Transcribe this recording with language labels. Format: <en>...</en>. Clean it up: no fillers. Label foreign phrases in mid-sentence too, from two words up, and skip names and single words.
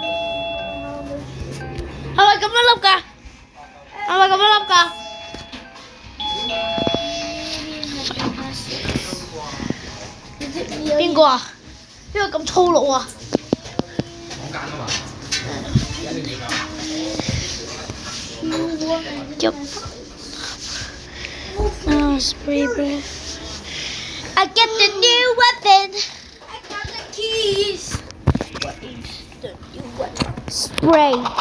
<yue>係咪咁樣笠㗎？係咪咁樣笠㗎？邊個啊？邊個咁粗魯啊？講緊啊嘛。</yue> <en>Yup. Oh, spray breath. I get the new weapon. I got the keys. What is the new weapon? Spray.</en>